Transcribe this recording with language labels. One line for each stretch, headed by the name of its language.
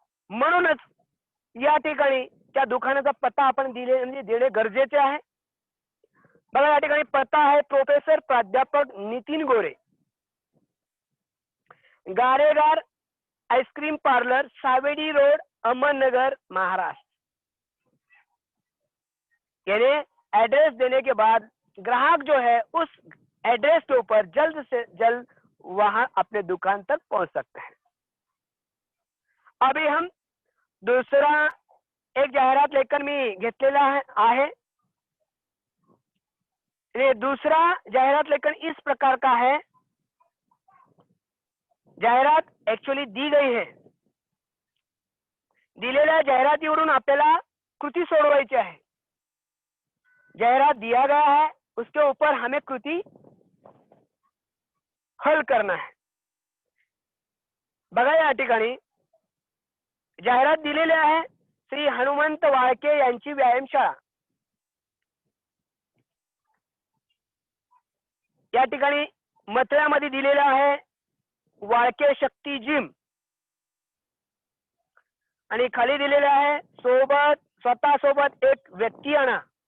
Marathi: म्हणूनच या ठिकाणी त्या दुकानाचा पत्ता आपण देणे गरजेचे आहे. बघा या ठिकाणी पत्ता आहे प्रोफेसर प्राध्यापक नितीन गोरे, गारेगार ice cream parlour, Savedi road, Ahmednagar, Maharashtra.
Hindi: यानी एड्रेस देने के बाद ग्राहक जो है उस एड्रेस के ऊपर जल्द से जल्द वहां अपने दुकान तक पहुंच सकते हैं. अभी हम दूसरा एक जाहिरात लेकर
Marathi: मी घेतलेला आहे.
Hindi: ये दूसरा जाहिरात लेकर इस प्रकार का है. जाहिरात एक्चुअली दी गई है.
Marathi: दिलेल्या जाहिरातीवरून आपल्याला कृती सोडवायची आहे.
Hindi: जाहिरात दिया गया है उसके ऊपर हमें कृति हल करना है.
Marathi: बघा या ठिकाणी जाहिरात दिलेली आहे श्री हनुमंत वाळके यांची व्यायामशाळा. या ठिकाणी मथळ्यामध्ये दिलेला आहे वाळके शक्ती जिम आणि खाली दिलेले आहे स्वतः सोबत एक व्यक्ती आणा.